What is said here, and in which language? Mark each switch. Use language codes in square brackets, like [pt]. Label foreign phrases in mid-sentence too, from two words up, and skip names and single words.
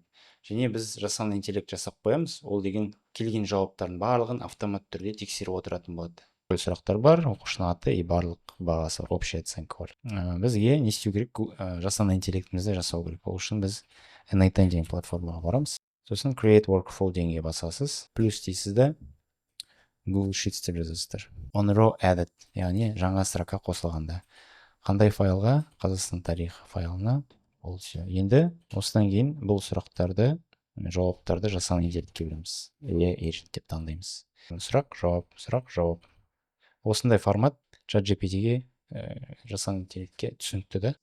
[kk] Және біз жасанды интеллект жасап қоямыз, ол деген келген жауаптардың барлығын автоматты түрде тексеріп отыратын болады. Сұрақтар бар, оқушының аты и барлық бағасы бар, [ru] общая оценка [kk] бар. Бізге не істеу керек? Жасанды интеллектімізді жасау керек. Ол үшін біз n8n деген платформаға барамыз. Сосын [en] create workflow [kk] дегенге басасыз, плюс дейсіз да Google Sheets деп жазасыздар. [en] On row added, [kk] яғни жаңа строка қосылғанда. Қандай файлға? Қазақстан тарихы файлына. Ол все. Енді осыдан кейін бұл сұрақтарды, жауаптарды жасанды интеллектке береміз. Agent деп таңдаймыз. Сұрақ, жауап, сұрақ, жауап. Осындай формат ChatGPT-ге, жасанды интеллектке түсінікті да.